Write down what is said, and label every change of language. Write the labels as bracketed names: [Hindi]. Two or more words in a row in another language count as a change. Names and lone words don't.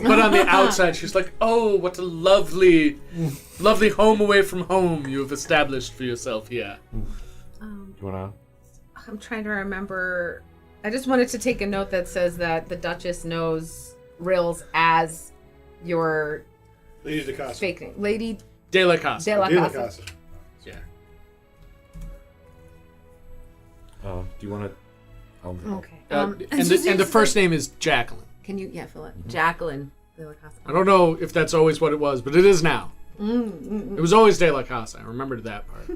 [English] but on the outside, she's like, "Oh, what a lovely home away from home you have established for yourself here." you wanna? I'm trying to remember. I just wanted to take a note that says that the Duchess knows Rills as your Lady de Casa. fake name, Lady De La Casa. De La De La Casa. Casa. Yeah. Do you wanna? Okay. And so the first name is Jacqueline. Can you fill it? Jacqueline De La Casa. I don't know if that's always what it was, but it is now. It was always De La Casa. I remembered that part.